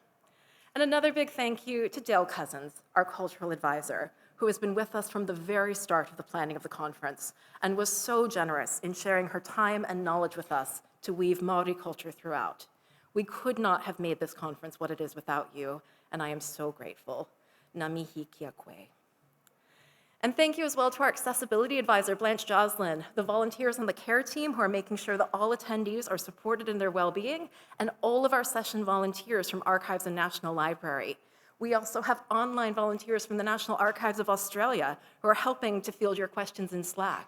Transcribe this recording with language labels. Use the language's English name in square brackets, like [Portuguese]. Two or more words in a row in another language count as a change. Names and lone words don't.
[English] And another big thank you to Dale Cousins, our cultural advisor, who has been with us from the very start of the planning of the conference and was so generous in sharing her time and knowledge with us to weave Māori culture throughout. We could not have made this conference what it is without you, and I am so grateful. [Māori] Ngā mihi kia koe. [English] And thank you as well to our accessibility advisor, Blanche Joslin, the volunteers on the care team who are making sure that all attendees are supported in their well-being, and all of our session volunteers from Archives and National Library. We also have online volunteers from the National Archives of Australia who are helping to field your questions in Slack.